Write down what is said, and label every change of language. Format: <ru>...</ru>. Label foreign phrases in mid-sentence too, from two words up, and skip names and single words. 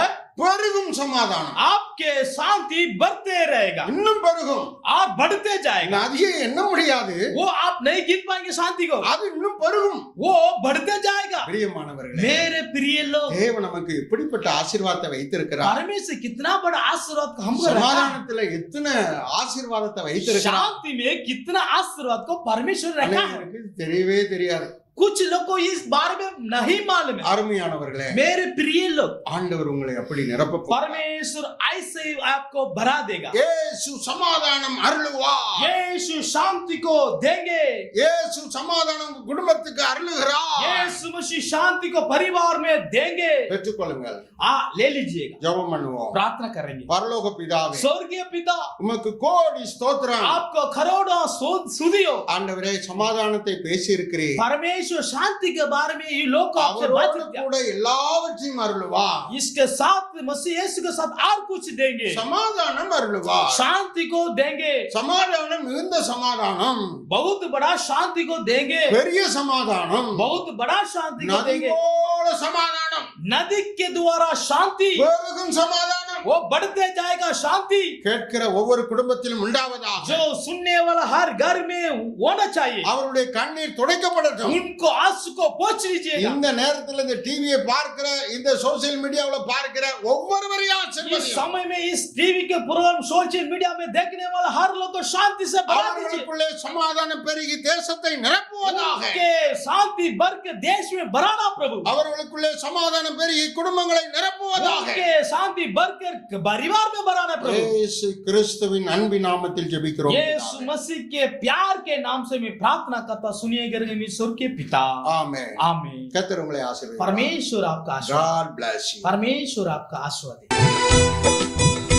<ta>பெருகும் சமாதானம்</ta> <hi>आपके शांति बढ़ते रहेगा</hi> <ta>இன்னும் பெருகும்.</ta> <hi>और बढ़ते जाएगा.</hi> <ta>நதியை எண்ண முடியாது,</ta> <hi>वो आप नहीं गिन पाएंगे शांति को,</hi> <ta>அது இன்னும் பெருகும்.</ta> <hi>वो बढ़ते जाएगा.</hi> <ta>பிரியமானவர்களே,</ta> <hi>मेरे प्रिय लोग,</hi> <ta>தேவன் நமக்கு எப்படிப்பட்ட ஆசீர்வாதத்தை வைத்திருக்கிறார்.</ta> <hi>परमेश्वर कितना बड़ा आशीर्वाद हमको रखा है.</hi> <ta>சமாதானத்துல எத்தனை ஆசீர்வாதத்தை வைத்திருக்கிறார்.</ta> <hi>शांति में कितना आशीर्वाद को परमेश्वर रखा है.</hi> <ta>அநேகருக்கு தெரியவே தெரியாது.</ta> <hi>कुछ लोग को इस बारे में नहीं मालूम है.</hi> <ta>அருமையானவர்களே,</ta> <hi>मेरे प्रिय लोग,</hi> <ta>ஆண்டவர் உங்களை அப்படி நிரப்ப</ta> <hi>परमेश्वर ऐसे ही आपको भरा देगा.</hi> <ta>இயேசு சமாதானம் அருளுவார்.</ta> <hi>यीशु शांति को देंगे.</hi> <ta>இயேசு சமாதானம் உங்க குடும்பத்துக்கு அருளுகிறார்.</ta> <hi>यीशु मसीह शांति को परिवार में देंगे.</hi> <ta>பெற்றுக்கொள்ளுங்கள்.</ta> <hi>ले लीजिएगा.</hi> <ta>ஜெபம் பண்ணுவோம்.</ta> <hi>प्रार्थना करेंगे.</hi> <ta>பரலோக பிதாவே,</ta> <hi>स्वर्गीय पिता,</hi> <ta>உமக்கு கோடி ஸ்தோத்திரம்.</ta> <hi>आपको करोड़ों स्तुतियों.</hi> <ta>ஆண்டவரே, சமாதானத்தை பேசி இருக்கிறீர்.</ta> <hi>परमेश्वर शांति के बारे में ये लोग को आपसे बात</hi> <ta>அவரோடு கூட எல்லாவற்றையும் அருளுவார்.</ta> <hi>इसके साथ मसीह यीशु के साथ और कुछ देंगे.</hi> <ta>சமாதானம் அருளுவார்.</ta> <hi>शांति को देंगे.</hi> <ta>சமாதானம் மிகுந்த சமாதானம்,</ta> <hi>बहुत बड़ा शांति को देंगे.</hi> <ta>பெரிய சமாதானம்,</ta> <hi>बहुत बड़ा शांति को</hi> <ta>நதி</ta> <hi>देंगे.</hi> <ta>போல சமாதானம்,</ta> <hi>नदी के द्वारा शांति,</hi> <ta>பெருகும் சமாதானம், சமாதானம்</ta> <hi>वो बढ़ते जाएगा शांति</hi> <ta>கேட்கிற ஒவ்வொரு குடும்பத்திலும் உண்டாவதாக.</ta> <hi>जो सुनने वाला हर घर में होना चाहिए</hi> <ta>அவருடைய கண்ணீர் துடைக்கப்படட்டும்.</ta> <hi>उनको आंसू को पोंछ लीजिएगा</hi> <ta>இந்த நேரத்துல இந்த டிவியை பார்க்கிற இந்த</ta> <en>social mediaவுல</en> <ta>பார்க்கிற ஒவ்வொருவரையும்</ta> <hi>इस</hi> <ta>ஆசீர்வதியும்.</ta> <hi>समय में इस टीवी के प्रोग्राम</hi> <en>social media</en> <hi>में देखने वाला हर लोग को शांति से भरा दीजिए</hi> <ta>அவர்களுக்குள்ளே சமாதானம் பெருகி தேசத்தை நிரப்புவதாக.</ta> <hi>उनके शांति भर के देश में भराना प्रभु</hi> <ta>அவர்களுக்குள்ளே சமாதானம் பெருகி குடும்பங்களை நிரப்புவதாக.</ta> <hi>उनके शांति भर के परिवार में भराना प्रभु</hi> <ta>இயேசு கிறிஸ்துவின் அன்பின் நாமத்தில் ஜெபிக்கிறோம்.</ta> <hi>यीशु मसीह के प्यार के नाम से मैं प्रार्थना करता सुनिएगा ईश्वर के पिता</hi> <ta>ஆமென்.</ta> <hi>आमीन</hi> <ta>கர்த்தர் உங்களை ஆசீர்வதிப்பார்.</ta> <hi>परमेश्वर आपका आशीर्वाद</hi> <en>God bless you.</en> <hi>परमेश्वर आपका आशीर्वाद दे।</hi>